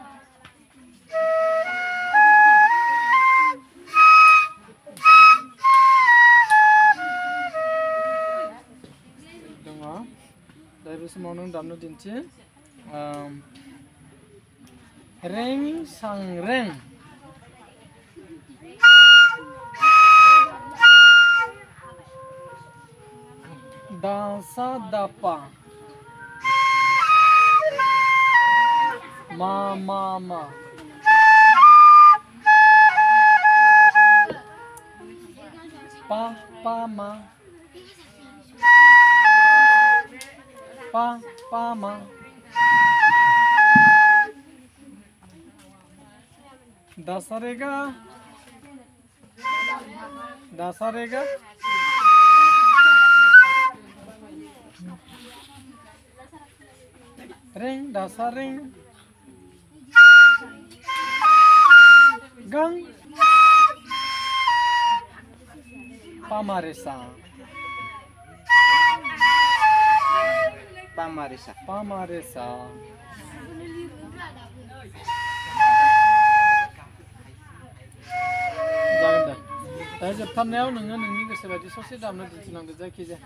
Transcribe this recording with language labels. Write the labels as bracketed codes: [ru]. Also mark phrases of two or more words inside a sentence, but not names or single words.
[brx] दङ दायो बे समाव नों दामना दिन्थि रें सां रें da sa da pa ma ma ma pa pa ma pa pa ma da sa re ga ring dasa ring gang pamaresa जागोन दे दा जोबथारनायाव नोङो नोंनि गोसो बायदि ससे दामनो दिन्थिलांदो जायखिजाया